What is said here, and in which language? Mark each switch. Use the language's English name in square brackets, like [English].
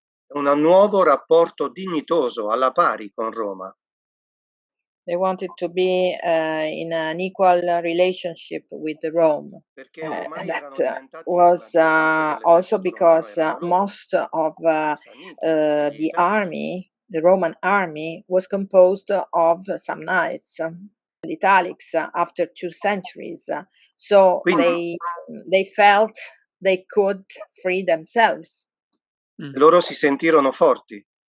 [Italian] un nuovo rapporto dignitoso alla pari con Roma. [English] They wanted to be in an equal relationship with Rome. And that was also because most of the army, the Roman army, was composed of Samnites, italics, after 2 centuries. So they felt they could free themselves. [Italian] Loro si sentirono forti.